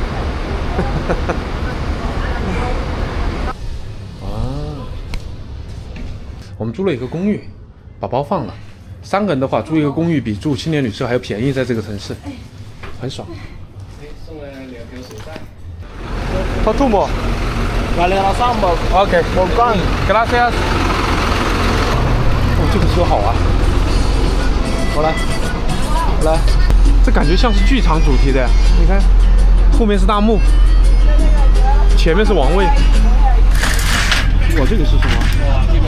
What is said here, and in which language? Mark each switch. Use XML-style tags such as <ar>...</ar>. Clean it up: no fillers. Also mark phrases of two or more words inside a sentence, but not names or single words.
<zh>我们租了一个公寓，把包放了。3个人的话，租一个公寓比住青年旅社还要便宜，在这个城市，很爽。送了2瓶水袋。他吐沫。</zh> <pt>Galera samba.</pt> <zh>OK， Volcán. Gracias。哦，这个车好啊。我来，这感觉像是剧场主题的，你看，后面是大幕，前面是王位。哇，这个是什么？哇，这个</zh>